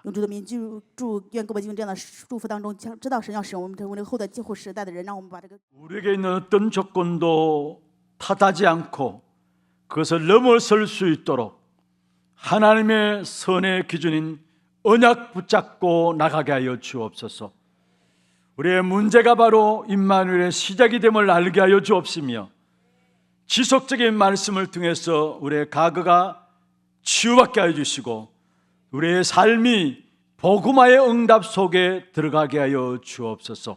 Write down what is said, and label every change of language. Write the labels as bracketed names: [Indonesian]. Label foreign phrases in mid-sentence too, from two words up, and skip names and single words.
[Chinese] 用主的名祝愿各位进入这样的祝福当中，知道神要使我们成为那个后代接后时代的人，让我们把这个 [Korean] 우리에게 있는 어떤 조건도 탓하지 않고 그것을 넘어설 수 있도록 하나님의 선의 기준인 언약 붙잡고 나가게 하여 주옵소서. 우리의 문제가 바로 임마누엘의 시작이 됨을 알게 하여 주옵시며 지속적인 말씀을 통해서 우리의 과거가 치유받게 하여 주시고 우리의 삶이 복음화의 응답 속에 들어가게 하여 주옵소서.